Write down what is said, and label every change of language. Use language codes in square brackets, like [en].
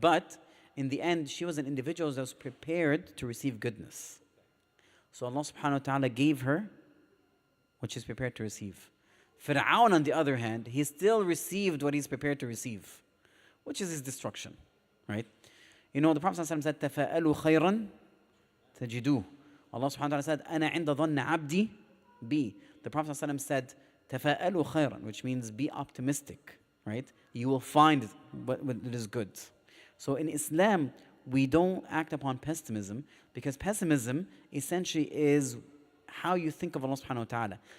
[en] But in the end, she was an individual that was prepared to receive goodness. So Allah subhanahu wa ta'ala gave her what she's prepared to receive. Fir'aun, on the other hand, he still received what he's prepared to receive, which is his destruction. Right? The Prophet ﷺ said, [ar] تَفَأَلُوا خَيْرًا تَجِدُوهُ. [en] Allah subhanahu wa ta'ala said, [ar] أَنَا عِنْدَ ظَنَّ عَبْدِي بِي. [en] The Prophet ﷺ said, [ar] تَفَأَلُوا خَيْرًا, [en] which means be optimistic. Right? You will find what is good. So in Islam, we don't act upon pessimism, because pessimism essentially is how you think of Allah subhanahu wa ta'ala.